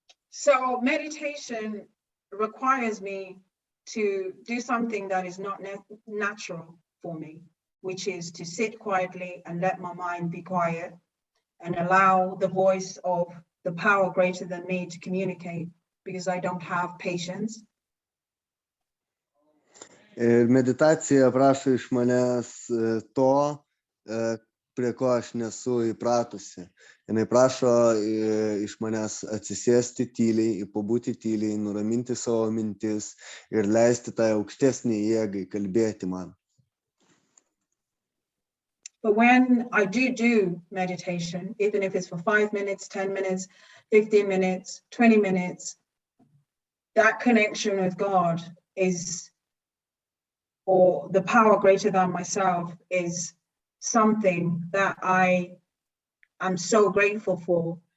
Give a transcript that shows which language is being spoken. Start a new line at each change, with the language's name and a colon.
English: So meditation requires me to do something that is not natural for me, which is to sit quietly and let my mind be quiet and allow the voice of the power greater than me to communicate, because I don't have patience.
Lithuanian: Ir meditacija prašo iš manęs to, prie ko aš nesu įpratusi. Jinai prašo iš manęs atsisėsti tyliai, pabūti tyliai, nuraminti savo mintis ir leisti tai aukštesnį jėgai kalbėti man.
English: But when I do meditation, even if it's for 5 minutes, 10 minutes, 15 minutes, 20 minutes, that connection with God is, or the power greater than myself, is something that I am so grateful for.